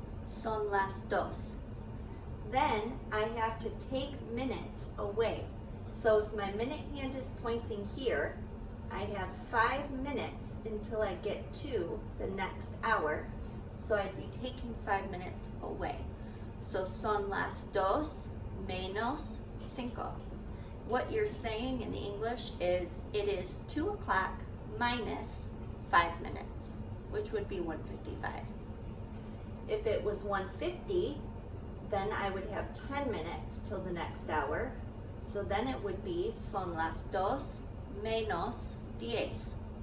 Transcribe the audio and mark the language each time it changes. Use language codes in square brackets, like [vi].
[es] Son las dos. [en] Then I have to take minutes away. So if my minute hand is pointing here, I have 5 minutes until I get to the next hour. So I'd be taking 5 minutes away. [es] So son las dos menos cinco. [en] What you're saying in English is it is 2 o'clock minus 5 minutes, which would be 1:55. If it was 1:50, then I would have 10 minutes till the next hour. So then it would be [es] son las dos menos 10.